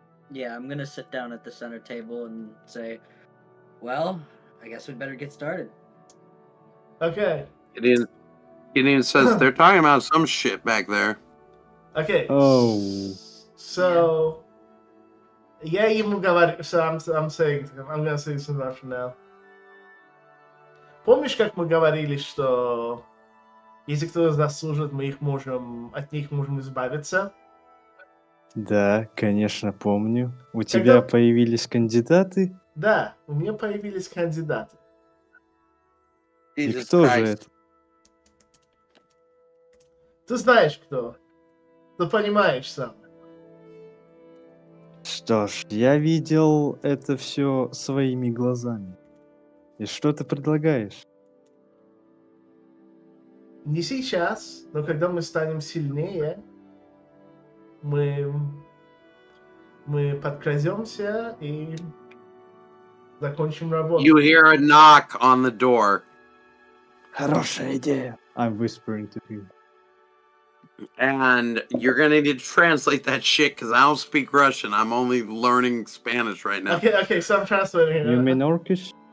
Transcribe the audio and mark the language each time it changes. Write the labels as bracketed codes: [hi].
[en] Yeah, I'm gonna sit down at the center table and say, well, I guess we'd better get started. Okay. Gideon says they're talking about some shit back there. Okay. Oh. So, [ru] я ему говорю, [en] so I'm saying, I'm gonna say this in Russian now. [ru] Помнишь, как мы говорили, что если кто из нас служит, от них можем избавиться? Да, конечно, помню. У тебя появились кандидаты? Да, у меня появились кандидаты. И кто же это? Ты знаешь кто. Ты понимаешь сам. Что ж, я видел это все своими глазами. И что ты предлагаешь? Не сейчас, но когда мы станем сильнее, мы подкрадемся и закончим работу. [en] You hear a knock on the door, [ru] Хорошая идея. [en] I'm whispering to him. and you're gonna need to translate that shit because I don't speak Russian. I'm only learning Spanish right now. Okay, so I'm translating. You mean Orcish?